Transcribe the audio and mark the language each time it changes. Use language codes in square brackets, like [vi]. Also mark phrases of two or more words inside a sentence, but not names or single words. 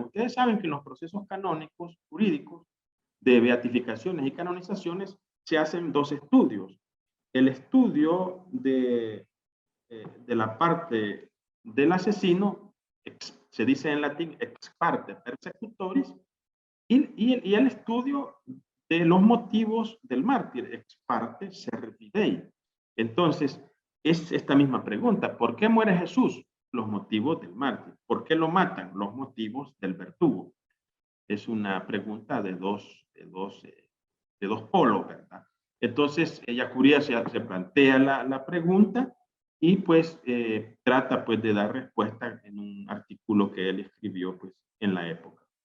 [es] Ustedes saben que en los procesos canónicos, jurídicos, de beatificaciones y canonizaciones, se hacen dos estudios. El estudio de la parte del asesino, se dice en latín [la] ex parte persecutoris, [es] y el estudio de los motivos del mártir, [la] ex parte servi Dei. [es] Entonces, es esta misma pregunta, ¿por qué muere Jesús? Los motivos del mártir. ¿Por qué lo matan? Los motivos del verdugo. Es una pregunta de dos polos, ¿verdad? Entonces, Ellacuría se plantea la pregunta y pues trata pues de dar respuesta en un artículo que él escribió pues en la época.